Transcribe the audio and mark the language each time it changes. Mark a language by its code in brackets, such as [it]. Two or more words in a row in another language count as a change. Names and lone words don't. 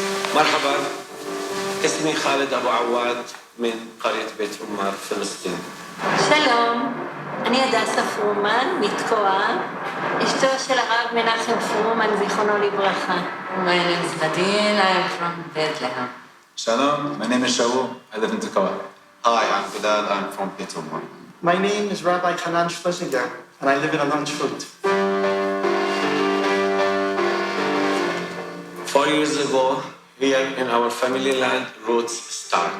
[ar] مرحبا اسمي خالد أبو عواد من قرية بيت عمر فلسطين. [he] שלום, אני הדסה פרומן, מתקוע, אשתו של הרב מנחם פרומן, זיכרונו לברכה. [en] My name is Nadine, I am from Bethlehem. Shalom, my name is Shaul, I live in Tekoa. Hi, I'm Bilal, I'm from Peterman. My name is Rabbi Hanan Schlesinger, and I live in Landshut. 4 years ago, here in our family land, Roots start.